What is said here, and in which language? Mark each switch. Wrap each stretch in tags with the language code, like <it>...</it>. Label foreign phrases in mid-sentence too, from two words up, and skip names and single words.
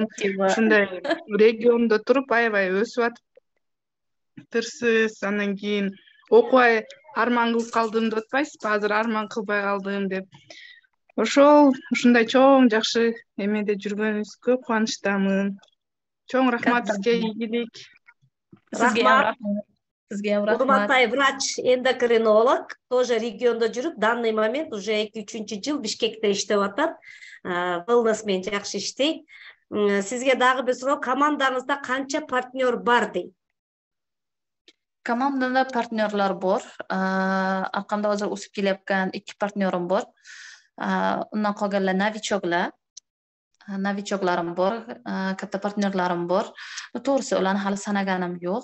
<ky>Ушундай региондо туруп аябай өсүп атырсыз. Андан кийин окубай арман кылып калдым деп атпайсызбы? Азыр арман кылбай калдым деп. Ушундай чоң жакшы эмеде жүргөнүңүзгө кубанычтамын. Чоң рахмат сизге, ийгилик.</ky> <uz>Sizga ham rahmat.</uz> <ky>Урматтай врач, эндокринолог, тоже региондо жүрүп,</ky> <ru>данный момент</ru> <ky>уже 2-3 жыл Бишкекте иштеп атат. Wellness менен жакшы иштейт. Сизге дагы бир суроо, командаңызда канча партнер бар дейт?</ky> <uz>Komandada partnyorlar bor. Orqamda hozir o'sib kelayotgan 2 partnyorim bor. Undan qolganlar novichoklarim bor, katta partnyorlarim bor. To'g'risi ularni hali sanaganim yo'q.</uz>